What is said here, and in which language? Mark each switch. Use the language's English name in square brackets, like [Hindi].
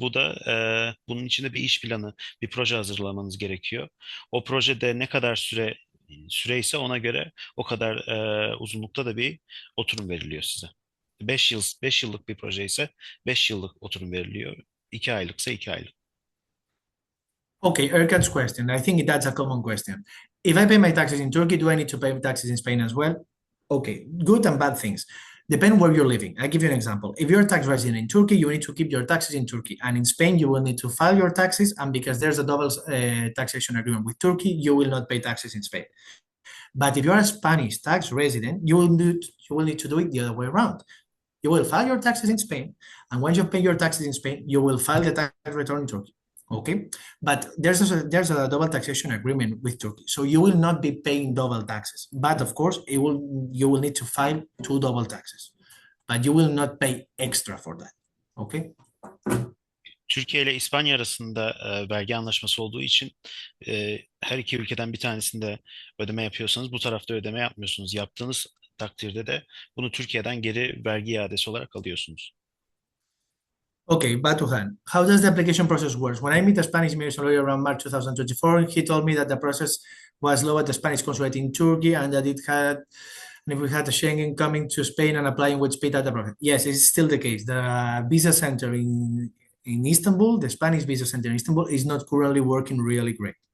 [Turkish] Bu da bunun içinde bir iş planı, bir proje hazırlamanız gerekiyor. O projede ne kadar süre ise ona göre o kadar uzunlukta da bir oturum veriliyor size. 5 yıllık bir proje ise 5 yıllık oturum veriliyor. 2 aylıksa 2 aylık. [English] Okay, Erkan's question. I think that's a common question. If I pay my taxes in Turkey, do I need to pay taxes in Spain as well? Okay, good and bad things. Depend where you're living. I give you an example. If you're a tax resident in Turkey, you need to keep your taxes in Turkey. And in Spain, you will need to file your taxes. And because there's a double taxation agreement with Turkey, you will not pay taxes in Spain. But if you're a Spanish tax resident, you will need to do it the other way around. You will file your taxes in Spain. And once you pay your taxes in Spain, you will file the tax return in Turkey. Okay, but there's a double taxation agreement with Turkey, so you will not be paying double taxes. But of course, you will need to file 2 double taxes, but you will not pay extra for that. Okay. [Turkish] Türkiye ile İspanya arasında vergi anlaşması olduğu için her iki ülkeden bir tanesinde ödeme yapıyorsanız bu tarafta ödeme yapmıyorsunuz. Yaptığınız takdirde de bunu Türkiye'den geri vergi iadesi olarak alıyorsunuz. [English] Okay, Batuhan, how does the application process work? When I meet a Spanish immigration lawyer around March 2024, he told me that the process was low at the Spanish consulate in Turkey and that if we had a Schengen coming to Spain and applying would speed up the process. Yes, it's still the case. The visa center in Istanbul, the Spanish visa center in Istanbul, is not currently working really great.